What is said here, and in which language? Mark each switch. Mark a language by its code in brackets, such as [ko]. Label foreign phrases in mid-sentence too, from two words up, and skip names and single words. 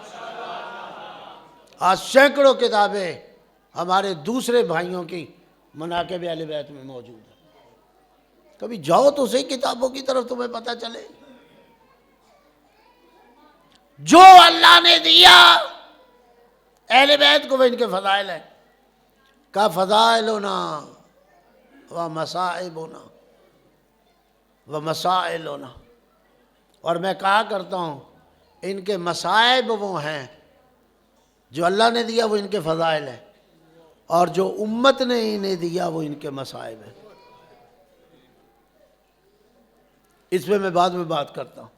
[ur] آج سینکڑوں کتابیں ہمارے دوسرے بھائیوں کی مناقب اہل بیت میں موجود ہیں. کبھی جاؤ تو صحیح کتابوں کی طرف، تمہیں پتہ چلے. جو اللہ نے دیا اہل بیت کو وہ ان کے فضائل ہیں. [ar] کا فضائلنا و مصائبنا و مسائلنا. [ur] اور میں کہا کرتا ہوں ان کے مصائب وہ ہیں جو اللہ نے دیا، وہ ان کے فضائل ہیں، اور جو امت نے انہیں دیا وہ ان کے مصائب ہیں. اس پہ میں بعد میں بات کرتا ہوں.